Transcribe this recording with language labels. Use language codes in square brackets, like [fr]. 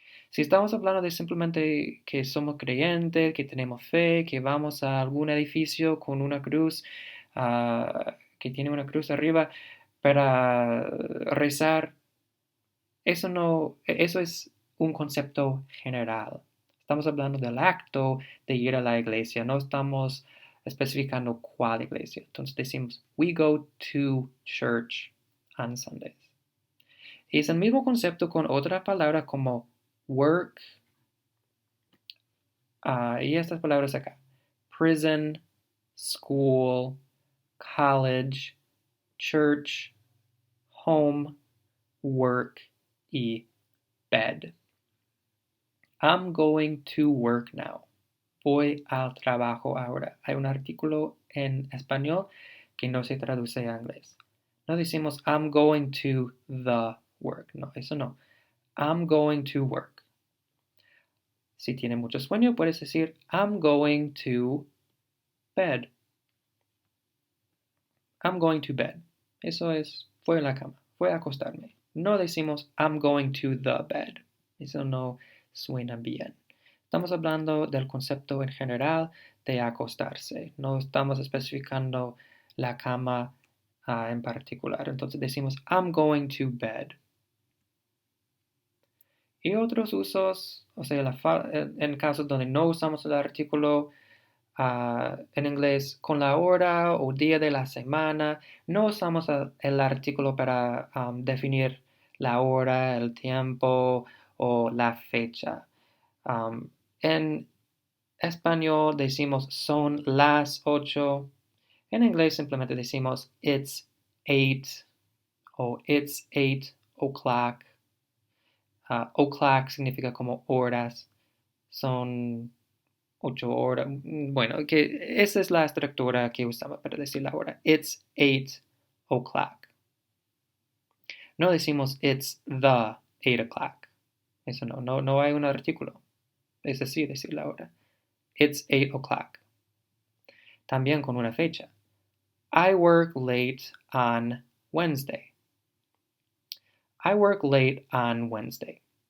[es] Si estamos hablando de simplemente que somos creyentes, que tenemos fe, que vamos a algún edificio con una cruz, que tiene una cruz arriba para rezar, eso es un concepto general. Estamos hablando del acto de ir a la iglesia, no estamos especificando cuál iglesia. Entonces decimos, [en] we go to church on Sundays. [es] Y es el mismo concepto con otra palabra como work, y estas palabras acá, prison, school, college, church, home, work y bed. [en] I'm going to work now. [es] Voy al trabajo ahora. Hay un artículo en español que no se traduce a inglés. No decimos [en] I'm going to the work. [es] No, eso no. [en] I'm going to work. [es] Si tiene mucho sueño, puedes decir [en] I'm going to bed. I'm going to bed. [es] Eso es, voy a la cama, voy a acostarme. No decimos [en] I'm going to the bed. [es] Eso no suena bien. Estamos hablando del concepto en general de acostarse. No estamos especificando la cama en particular. Entonces decimos [en] I'm going to bed. [es] Y otros usos, o sea, en casos donde no usamos el artículo en inglés con la hora o día de la semana, no usamos el artículo para definir la hora, el tiempo o la fecha. En español decimos son las 8. En inglés simplemente decimos [en] it's 8 [es] o [en] it's 8 o'clock. [es] O'clock significa como horas. Son 8 horas. Bueno, que esa es la estructura que usamos para decir la hora. [en] It's 8 o'clock. [es] No decimos [en] it's the 8 o'clock. [es] Eso no hay un artículo. Es así decir la hora. [en] It's 8 o'clock. [es] También con una fecha. [en] I work late on Wednesday. I work late on Wednesday.